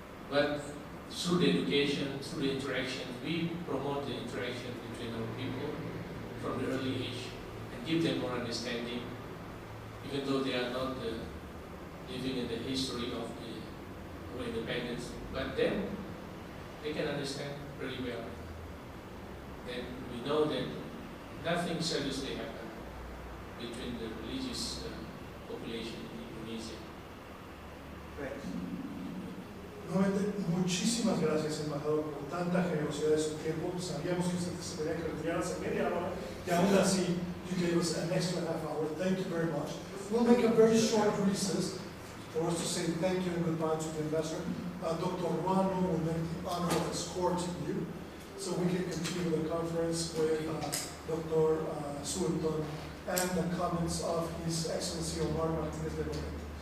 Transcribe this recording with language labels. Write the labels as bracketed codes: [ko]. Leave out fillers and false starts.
[en] But through the education, through the interaction, we promote the interaction between our people from the early age and give them more understanding, even though they are not living in the history of our independence. But then they can understand pretty well. Then we know that nothing seriously happened between the religious population in Indonesia. Thanks. [es] Nuevamente, muchísimas gracias, embajador, por tanta generosidad de su tiempo. Sabíamos que usted se tenía que retirar hace media hora, y aún así, [en] you gave us an extra half hour. Thank you very much. We'll make a very short recess for us to say thank you and goodbye to the ambassador. Dr. Ruano will make the honor of escorting you, so we can continue the conference with Dr. Sulthon and the comments of His Excellency Omar Martinez de Loret.